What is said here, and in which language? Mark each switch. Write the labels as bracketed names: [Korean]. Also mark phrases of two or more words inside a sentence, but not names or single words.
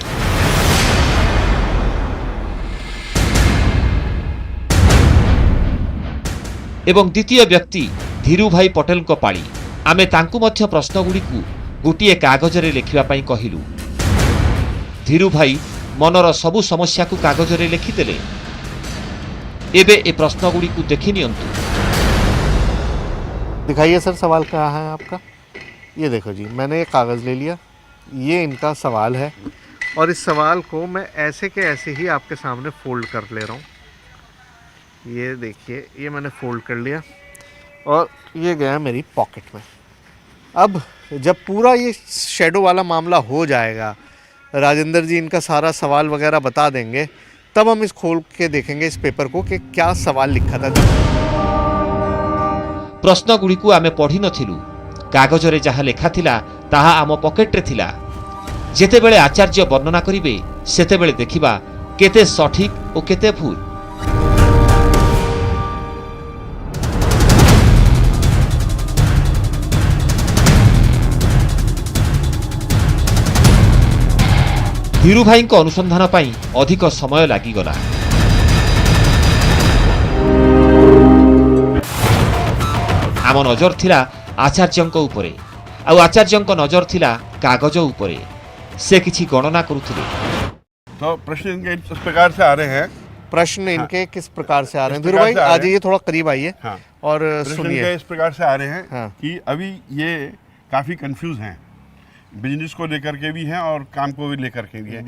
[Odia] ଏବଂ ଦ୍ୱିତୀୟ ବ୍ୟକ୍ତି ଧୀରୁ ଭାଇ ପଟେଲଙ୍କ ପାଳି। ଆମେ ତାଙ୍କୁ ମଧ୍ୟ ପ୍ରଶ୍ନଗୁଡ଼ିକୁ ଗୋଟିଏ କାଗଜରେ ଲେଖିବା ପାଇଁ କହିଲୁ। ଧୀରୁ ଭାଇ ମନର ସବୁ ସମସ୍ୟାକୁ କାଗଜରେ ଲେଖିଦେଲେ। ଏବେ ଏ ପ୍ରଶ୍ନଗୁଡ଼ିକୁ ଦେଖି ନିଅନ୍ତୁ। [Hindi] दिखाइए सर, सवाल क्या है आपका? ये देखो जी, मैंने ये कागज़ ले लिया, ये इनका सवाल है, और इस सवाल को मैं ऐसे के ऐसे ही आपके सामने फोल्ड कर ले रहा हूँ। ये देखिए, ये मैंने फोल्ड कर लिया और ये गया मेरी पॉकेट में। अब जब पूरा ये शैडो वाला मामला हो जाएगा, राजेंद्र जी इनका सारा सवाल वगैरह बता देंगे, तब हम इस खोल के देखेंगे इस पेपर को कि क्या सवाल लिखा था। [Odia] ପ୍ରଶ୍ନଗୁଡ଼ିକୁ ଆମେ ପଢ଼ିନଥିଲୁ। କାଗଜରେ ଯାହା ଲେଖାଥିଲା ତାହା ଆମ ପକେଟରେ ଥିଲା। ଯେତେବେଳେ ଆଚାର୍ଯ୍ୟ ବର୍ଣ୍ଣନା କରିବେ ସେତେବେଳେ ଦେଖିବା କେତେ ସଠିକ୍ ଓ କେତେ ଭୁଲ। ଧୀରୁ ଭାଇଙ୍କ ଅନୁସନ୍ଧାନ ପାଇଁ ଅଧିକ ସମୟ ଲାଗିଗଲା। ଆମ ନଜର ଥିଲା ଆଚାର୍ଯ୍ୟଙ୍କ ଉପରେ, ଆଉ ଆଚାର୍ଯ୍ୟଙ୍କ ନଜର ଥିଲା କାଗଜ ଉପରେ। ସେ କିଛି ଗଣନା କରୁଥିଲେ। [Hindi] तो प्रश्न इनके इस प्रकार से आ रहे हैं। प्रश्न इनके किस प्रकार से आ रहे हैं? इस धीरू प्रकार भाई से आ आ रहे हैं। जाइए, थोड़ा करीब आइए हाँ। और प्रश्न इनके सुनिए। इस प्रकार से आ रहे हैं हाँ। कि अभी ये काफी कंफ्यूज हैं, बिजनेस को लेकर के भी हैं और काम को भी लेकर के भी हैं।